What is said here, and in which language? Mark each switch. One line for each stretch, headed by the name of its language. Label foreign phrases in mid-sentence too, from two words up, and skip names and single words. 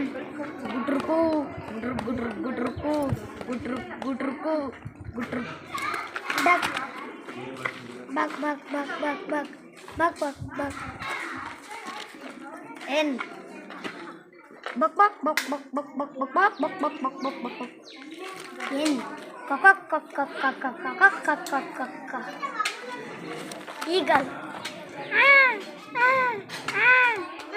English: Gudruku, gudruk, gudruk, gudruku, gudruk, gudruku, gudruk. Duck. Bak, bak, bak, bak, bak, bak, bak, bak. Hen. Bak, bak, bak, bak, bak, bak, bak, bak, bak, bak, bak, bak, bak, bak. Hen. Kak, kak, kak, kak, kak, kak, kak, kak, kak, kak, kak. Eagle. Ah, ah, ah.